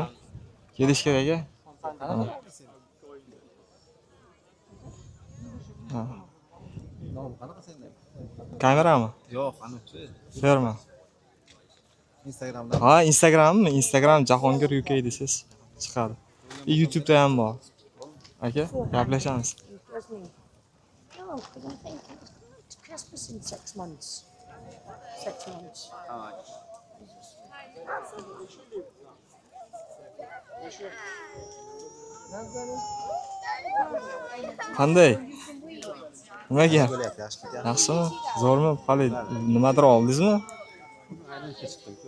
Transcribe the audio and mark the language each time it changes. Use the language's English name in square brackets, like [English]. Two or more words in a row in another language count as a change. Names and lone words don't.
[Uzbek] Kelish kerak a? Ha. Nom qanaqa senda? Kamerami? Yo'q, qanaqa? Ferma. Instagramda. Ha, Instagrammi? Instagram Jahongir UK desiz chiqadi. YouTube'da ham bor. Aka, gaplashamiz. [English] No, because I think it's Christmas in 6 months. 6 months. [Uzbek] Qanday? Nima gap? Bo'lyapti, yaxshi. Yaxshimi? Zo'rmi? Qalay, nimadir oldingizmi? Chiqdim-ku.